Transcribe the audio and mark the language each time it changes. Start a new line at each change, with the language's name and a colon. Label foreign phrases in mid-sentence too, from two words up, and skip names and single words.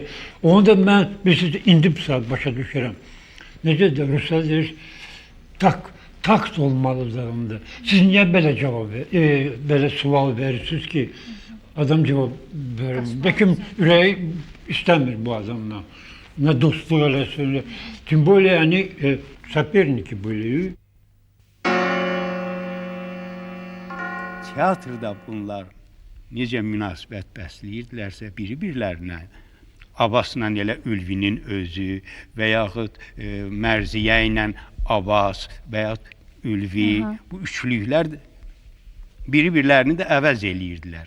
Azerbaijani: Onu da mən indi bir saat başa düşürəm. Necə də Ruslar deyir, takt olmalıdır onda. Siz niyə belə cavab belə sual verirsiniz ki, adam cavab verir. Bəlkə ürəyi istəmir bu adamla. Nə dostluq eləsin.
Turkish: Tüm böyle yani
Russian: соперники были.
Azerbaijani: Teatrda bunlar necə münasibət bəsləyirdilərsə biri-birlərinə, Abbasla elə Ülvinin özü və yaxud Mərziyə ilə Abbas və yaxud Ülvi, bu üçlüklər biri-birlərini də əvəz eləyirdilər.